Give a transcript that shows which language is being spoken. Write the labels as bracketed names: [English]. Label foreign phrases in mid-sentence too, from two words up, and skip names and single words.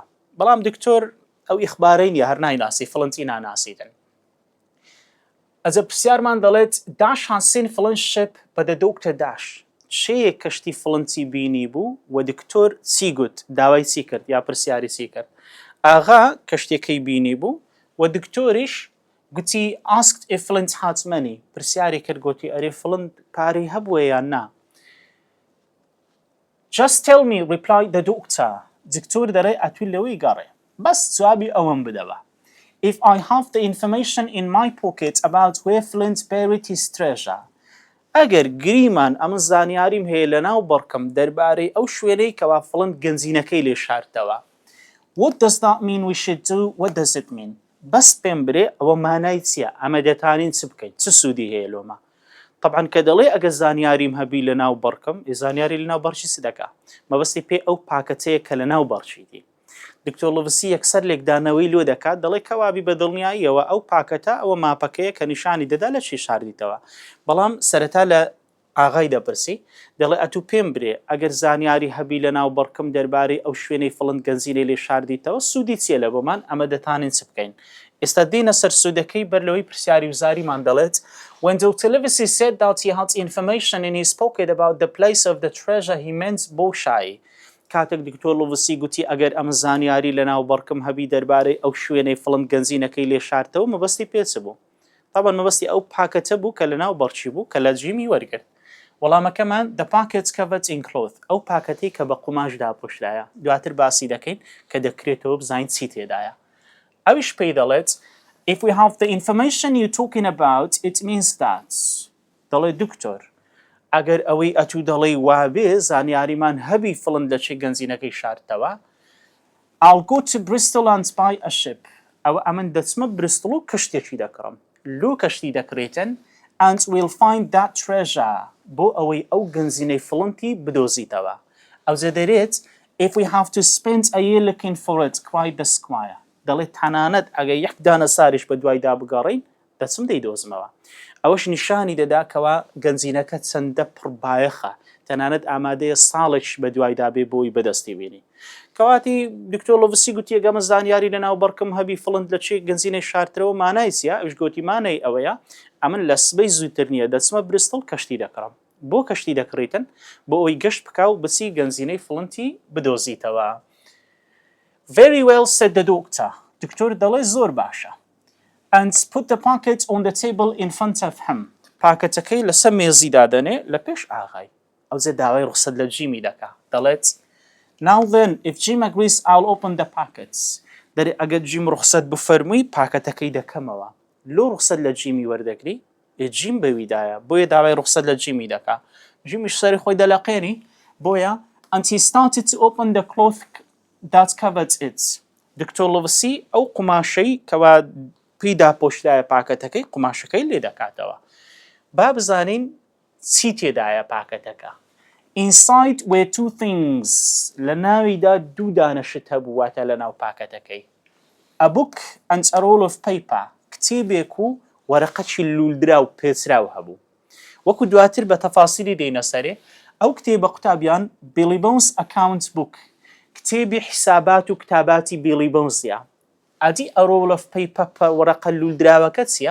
[Central Kurdish] بەڵام دکتۆر ئەو ئیخبارەی نیە هەر نایناسی فڵنتی ناناسیدن ئەجە پرسیارمان دەڵێت [English] dash has seen Flint ship by the doctor dash [Central Kurdish] چەیە کەشتی فڵنتی بینی بوو و دکتۆر چی گوت داوای چی کرد یا پرسیاری چی کرد ئاغا کەشتێکەی بینی بوو و دکتۆریش گوتی [English] asked if Flint had money [Central Kurdish] پرسیاری کرد گوتی ئەرێ فڵند پارەی هەبووە یان نا [English] just tell me replied the doctor [Central Kurdish] دکتۆر دەڕێ ئەتوی لەوەی گەڕێ بەس جوابی ئەوەم بدەوە [English] if I have the information in my pocket about where Flint buried his treasure [Central Kurdish] ئەگەر گریمان ئەمە زانیاریم هەیە لە ناو بەڕکەم دەربارەی ئەو شوێنەی کەوا فڵند گەنجینەکەی لێ شاردەوە. [English] What does that mean we should do? What does it mean? [Central Kurdish] بەس پێم برێ ئەوە مانای چییە؟ ئەمە دەتانین چ بکەیت؟ چ سوودی هەیە لۆمە؟ طبعا کە دەڵێ ئەگە زانیاریم هەبی لە ناو بەڕکەم، زانیاری لە ناو بەرچی چ دەکا؟ مەبەستی پێ ئەو پاکەتەیە کە لە ناو بەڕچیتی. دکتۆر لڤسی یەکسەر لێکدانەوەی لۆ دەکات، دەڵێ کەوابی بە دڵنیاییەوە ئەو پاکەتە ئەوە ماپەکەیە کە نیشانی دەدا لە چی شاردیتەوە. بەڵام سەرەتا لە ئاغای دەپرسی، دەڵێ ئەتوو پێم برێ ئەگەر زانیاری هەبی لە ناو بەڕکەم دەربارەی ئەو شوێنەی فڵند گەنجینەی لێ شاردیتەوە سوودی چیە لە بۆمان؟ ئەمە دەتانین چ بکەین. ئێستا دێنە سەر سوودەکەی بەر لەوەی پرسیاری وزاریمان دەڵێت [English] When Dr. Livesey said that he had information in his pocket about the place of the treasure he meant بۆشایی. [Central Kurdish] کاتێک دکتۆر لڤسی گوتی ئەگەر ئەمە زانیاری لە ناو بەڕکەم هەبی دەربارەی ئەو شوێنەی فڵند گەنجینەکەی لێ شاردەوە مەبەستی پێچ بوو. طبعا مەبەستی ئەو پاکەتە بوو کە لە ناو بەڕچی بوو کە لە جیمی وەرگرت. وەڵامەکەمان [English] the packets covered in cloth، [Central Kurdish] ئەو پاکەتەی کە بە قوماش داپۆشرایە. دواتر باسی دەکەین کە دەکرێتەوە بزانین چی تێدایە. [English] ئەویش پێی دەڵێت if we have the information you're talking about it means that [Central Kurdish] دەڵێ دکتۆر ئەگەر ئەوەی ئەتوو دەڵێ وابێ زانیاریمان هەبی فڵند لە چێ گەنجینەکەی شاردەوە [English] I'll go to Bristol and buy a ship. [Central Kurdish] ئەوە ئەمن دەچمە بریستڵ و کەشتێکی دەکڕم. لۆ کەشتی دەکرێتن [English] and we'll find that treasure [Central Kurdish] بۆ ئەوەی ئەو گەنجینەی فڵندی بدۆزیتەوە. ئەوجە دەرێت [English] if we have to spend a year looking for it cried the squire. [Central Kurdish] دەڵێت تەنانەت ئەگە یەک دانە ساریش بە دوایدا بگەڕین دەچم دەیدۆزمەوە. ئەوەش نیشانی دەدا کەوا گەنجینەکە چەندە پڕبایەخە، تەنانەت ئامادەیە ساڵێکش بە دوایدا بێ بۆی بەدەستی بینی. کەواتی دکتۆر لڤسی گوتی ئەگەمە زانیاری لە ناو بەڕکەم هەبی فڵند لە چێ گەنجینەی شاردەوە مانای چییە؟ ئەوش گوتی مانای ئەوەیە ئەمن لە سبەی زووتر نییە دەچمە بریستڵ کەشتی دەکڕم. بۆ کەشتی دەکڕیتن بۆ ئەوی گەشت بکا و بچی گەنجینەی فڵندی بدۆزیتەوە. [English] Very well said the doctor. [Central Kurdish] دکتۆر دەڵێ زۆر باشە. [English] And put the packet on the table in front of him. [Central Kurdish] پاکەتەکەی لەسەر مێزی دادەنێ لە پێش ئاغای. ئەوجێ داوای ڕوخسەت لە جیمی دەکا. دەڵێت [English] Now then, if Jim agrees, I'll open the packets. [Central Kurdish] دەرێ ئەگەر جیم ڕوخسەت بفەرمووی پاکەتەکەی دەکەمەوە. لۆ ڕوخسەت لە جیمی وەردەگری جیم بەویدایە بۆیە داوای ڕوخسەت لە جیمی دەکا. جیمیش سەری خۆی دەلاقێنی بۆیە [English] and he started to open the cloth that covered it. [Central Kurdish] دکتۆر لڤسی ئەو قوماشەی کەوا پێی داپۆشرایە پاکەتەکەی قوماشەکەی لێ دەکاتەوە. با بزانین چی تێدایە پاکەتەکە. [English] Inside were two things. [Central Kurdish] لە ناویدا دوو دانەشت هەبوو واتە لە ناو پاکەتەکەی. [English] A book and a roll of paper. [Central Kurdish] کتێبێک و وەرەقەکی لولدرا و پێچراو هەبوو. وەکو دواتر بە تەفاسیلی دێنە سەرێ ئەو کتێبە قوتابیان Billy Bones [English] account book. [Central Kurdish] کتێبی حسابات و کتاباتی بیلی بۆنزیە. ئەدی [English] a roll of paper [Central Kurdish] وەرەقە لولدراوەکە چییە؟